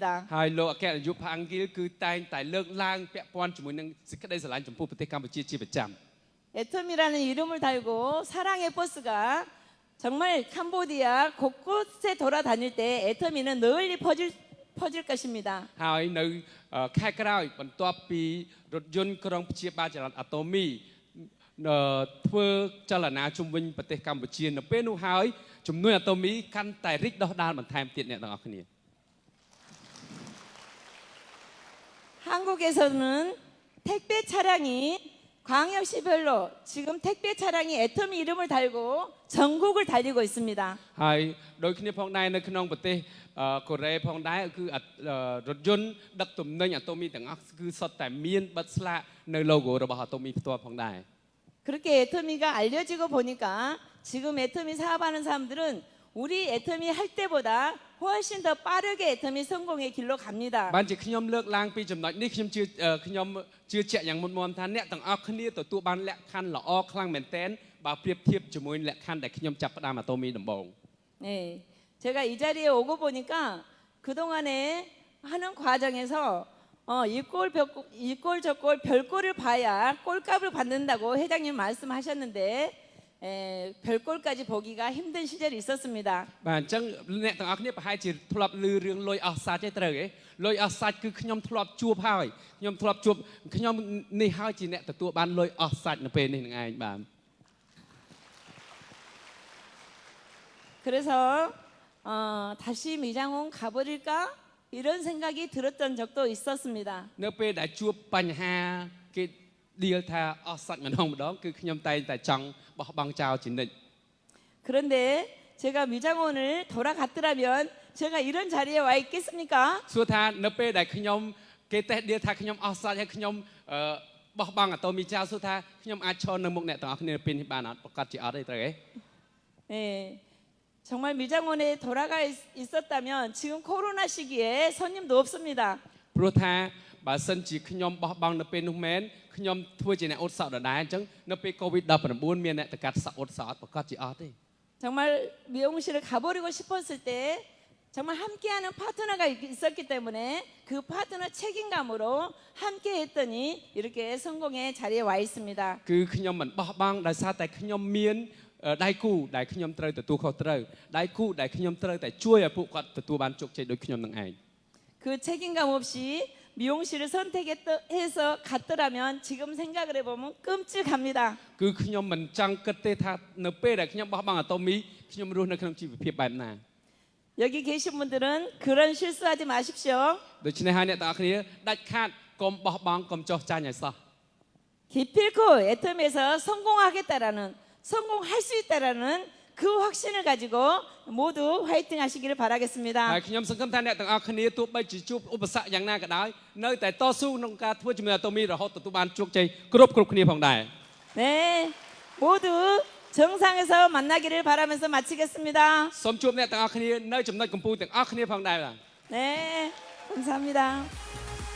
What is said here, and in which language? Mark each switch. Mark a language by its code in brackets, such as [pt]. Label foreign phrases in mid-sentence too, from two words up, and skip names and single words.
[km] ហើយលោកអគ្គនាយកផាំងគីលគឺតែងតែលើកឡើងពាក់ព័ន្ធជាមួយនឹងសេចក្តីស្រឡាញ់ចំពោះប្រទេសកម្ពុជាជាប្រចាំ [ko] 애텀이라는 이름을 달고 사랑의 버스가 정말 캄보디아 곳곳에 돌아다닐 때 애터미는 널리 퍼질 것입니다. [km] ហើយនៅខែក្រោយបន្ទាប់ពីរថយន្តក្រុងព្យាបាលចល័តអាតូមីធ្វើចលនាជុំវិញប្រទេសកម្ពុជានៅពេលនោះហើយចំនួនអាតូមីកាន់តែរីកដុះដាលបន្ថែមទៀតអ្នកទាំងអស់គ្នា [ko] 한국에서는 택배 차량이 광역시별로 지금 택배 차량이 애터미 이름을 달고 전국을 달리고 있습니다. [km] ហើយដូចគ្នាផងដែរនៅក្នុងប្រទេសកូរ៉េផងដែរគឺរថយន្តដឹកទំនិញអាតូមីទាំងអស់គឺសុទ្ធតែមានបិទស្លាកនៅ logo របស់អាតូមីផ្ទាល់ផងដែរ [ko] 그렇게 애터미가 알려지고 보니까 지금 애터미 사업하는 사람들은 우리 애터미 할 때보다 훨씬 더 빠르게 애터미 성공의 길로 갑니다. [km] បានជាខ្ញុំលើកឡើងពីចំណុចនេះខ្ញុំជឿជាក់យ៉ាងមុតមមថាអ្នកទាំងអស់គ្នាទទួលបានលក្ខខណ្ឌល្អខ្លាំងមែនទែនបើប្រៀបធៀបជាមួយលក្ខខណ្ឌដែលខ្ញុំចាប់ផ្ដើមអាតូមីដំបូង [ko] 네, 제가 이 자리에 오고 보니까 그동안에 하는 과정에서 이꼴 저꼴 별꼴을 봐야 꼴값을 받는다고 회장님 말씀하셨는데 별꼴까지 보기가 힘든 시절이 있었습니다. [km] បាទអញ្ចឹងអ្នកទាំងអស់គ្នាប្រហែលជាធ្លាប់ឮរឿងលុយអស់សាច់ទេត្រូវទេលុយអស់សាច់គឺខ្ញុំធ្លាប់ជួបហើយខ្ញុំធ្លាប់ជួបខ្ញុំនេះហើយជាអ្នកទទួលបានលុយអស់សាច់នៅពេលនេះនឹងឯងបាទ [ko] 그래서 다시 미장원 가버릴까 이런 생각이 들었던 적도 있었습니다. [km] នៅពេលដែលជួបបញ្ហាគេឌីលថាអស់សាច់ម្ដងគឺខ្ញុំតែងតែចង់បោះបង់ចោលជានិច្ច [ko] 그런데 제가 미장원을 돌아갔더라면 제가 이런 자리에 와 있겠습니까? [km] សួរថានៅពេលដែលខ្ញុំគេតេះឌីលថាខ្ញុំអស់សាច់ហើយខ្ញុំបោះបង់អាតូមីចោលសួរថាខ្ញុំអាចឈរនៅមុខអ្នកទាំងអស់គ្នានៅពេលនេះបានអត់ប្រកាសជាអត់ទេត្រូវទេ [ko] 네, 정말 미장원에 돌아가 있었다면 지금 코로나 시기에 손님도 없습니다. [km] ព្រោះថាបើសិនជាខ្ញុំបោះបង់នៅពេលនោះមែនខ្ញុំធ្វើជាអ្នកអ៊ុតសក់ដដែលអញ្ចឹងនៅពេល COVID-19 មានអ្នកទៅកាត់សក់អ៊ុតសក់អត់ប្រកាសជាអត់ទេ [ko] 정말 미용실을 가버리고 싶었을 때 정말 함께하는 파트너가 있었기 때문에 그 파트너 책임감으로 함께 했더니 이렇게 성공의 자리에 와 있습니다. [km] គឺខ្ញុំមិនបោះបង់ដោយសារតែខ្ញុំមានដៃគូដែលខ្ញុំត្រូវទទួលខុសត្រូវដៃគូដែលខ្ញុំត្រូវតែជួយឲ្យពួកគាត់ទទួលបានជោគជ័យដូចខ្ញុំនឹងឯង [ko] 그 책임감 없이 미용실을 선택해서 갔더라면 지금 생각을 해보면 끔찍합니다. [km] គឺខ្ញុំមិនចង់គិតទេថានៅពេលដែលខ្ញុំបោះបង់អាតូមីខ្ញុំរស់នៅក្នុងជីវភាពបែបណា [ko] 여기 계신 분들은 그런 실수하지 마십시오. [km] ដូច្នេះហើយអ្នកទាំងអស់គ្នាដាច់ខាតកុំបោះបង់កុំចោះចាញ់ឲ្យសោះ [ko] 기필코 애텀에서 성공하겠다라는 성공할 수 있다라는 그 확신을 가지고 모두 화이팅 하시기를 [km] ហើយ [ko] 바라겠습니다. [km] ខ្ញុំសង្ឃឹមថាអ្នកទាំងអស់គ្នាទោះបីជាជួបឧបសគ្គយ៉ាងណាក៏ដោយនៅតែតស៊ូក្នុងការធ្វើជាមួយអាតូមីរហូតទទួលបានជោគជ័យគ្រប់គ្នាផងដែរ [ko] 네, 모두 정상에서 만나기를 바라면서 마치겠습니다. [km] សូមជួបអ្នកទាំងអស់គ្នានៅចំណុចកំពូលទាំងអស់គ្នាផងដែរបាទ [ko] 네, 감사합니다.